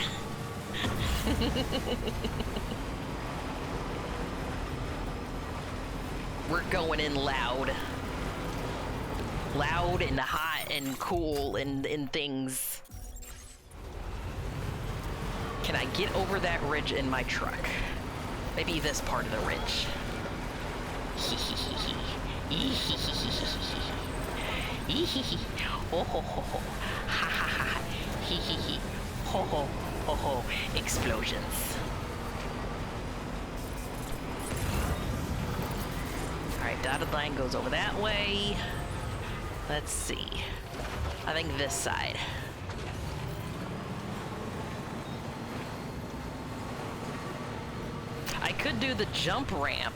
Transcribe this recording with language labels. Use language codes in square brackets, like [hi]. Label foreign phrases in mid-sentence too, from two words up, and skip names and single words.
[en] We're going in loud. Loud and hot and cool and things. Can I get over that ridge in my truck? Maybe this part of the ridge. Oh ho ho ho. Ha ha ha. Hee hee hee. Ho ho ho ho. Explosions. Alright, dotted line goes over that way. Let's see. I think this side. I could do the jump ramp.